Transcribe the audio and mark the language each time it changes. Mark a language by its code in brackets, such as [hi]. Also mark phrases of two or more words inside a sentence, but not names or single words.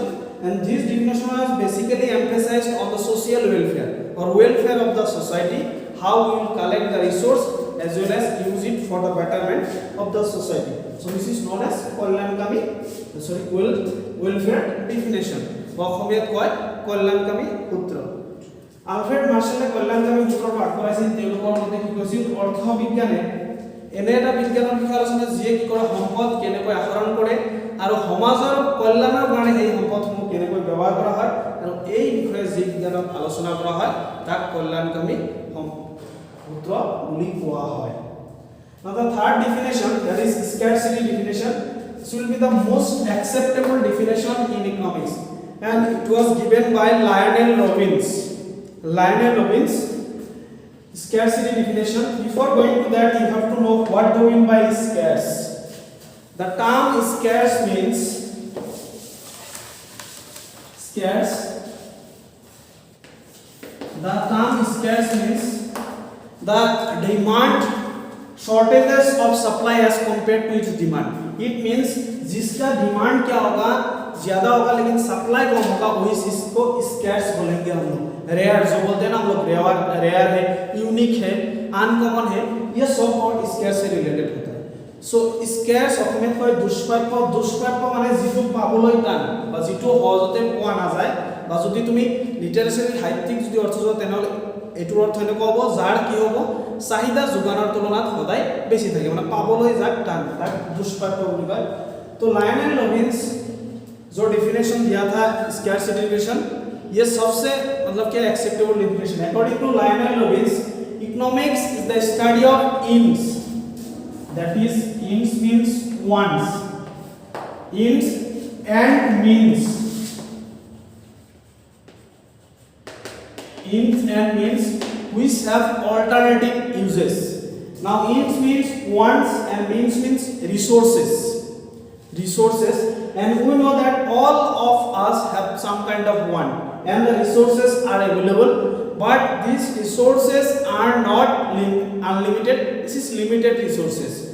[en] And this definition was basically emphasized on the social welfare or welfare of the society, how we will collect the resource as well as use it for the betterment of the society. So this is known as কল্যাণকামী welfare definition. [as] অসমীয়াত কয় কল্যাণকামী সূত্র। আলফ্ৰেড মাৰ্শ্বালে কল্যাণকামী সূত্ৰটো আগবঢ়াইছিল তেওঁলোকৰ মতে কি কৈছিল, অৰ্থ বিজ্ঞানে এনে এটা বিজ্ঞানৰ বিষয় আলোচনা যিয়ে কি কৰে সম্পদ কেনেকৈ আহৰণ কৰে আৰু সমাজৰ কল্যাণৰ কাৰণে এই সম্পদসমূহ কেনেকৈ ব্যৱহাৰ কৰা হয় আৰু এই বিষয়ে যি বিজ্ঞানত আলোচনা কৰা হয় তাক কল্যাণকামী সূত্ৰ বুলি কোৱা হয়। [en] Now the third definition, that is scarcity definition, this will be the most acceptable definition in economics, and it was given by Lionel Robbins. Scarcity definition. Before going to that, you have to know what do we mean by scarce. The term scarce means the demand shortages of supply as compared to its demand. It means [hi] जिसका डिमांड क्या होगा ज्यादा होगा लेकिन सप्लाई कम होगा, वही चीज को स्कैर्स बोलेंगे हम लोग। रेयर जो बोलते हैं ना हम लोग, रेयर है, यूनिक है, अनकॉमन है, ये सब और स्कैर्स से रिलेटेड होता है। [en] so scarce [as] অসমীয়াত কয় দুষ্প্ৰাপ্য মানে যিটো পাবলৈ টান বা যিটো সহজতে পোৱা নাযায়, বা যদি তুমি লিটাৰেচাৰি সাহিত্যিক যদি অৰ্থ যোৱা তেনেহ'লে এইটোৰ অৰ্থ এনেকুৱা হ'ব যাৰ কি হ'ব চাহিদা যোগানৰ তুলনাত সদায় বেছি থাকে, মানে পাবলৈ যাক টান, তাক দুষ্প্ৰাপ্য বুলি কয়। [hi] तो लायनल रॉबिन्स जो डेफिनेशन दिया था [en] scarcity definition, [hi] ये सबसे मतलब क्या [en] acceptable definition [hi] है। [en] according to Lionel Robbins, economics is the study of ends, that is ends means wants, ends and means, ends and means which have alternative uses. Now ins means wants and means resources, and we know that all of us have some kind of want and the resources are available, but these resources are not unlimited, this is limited resources.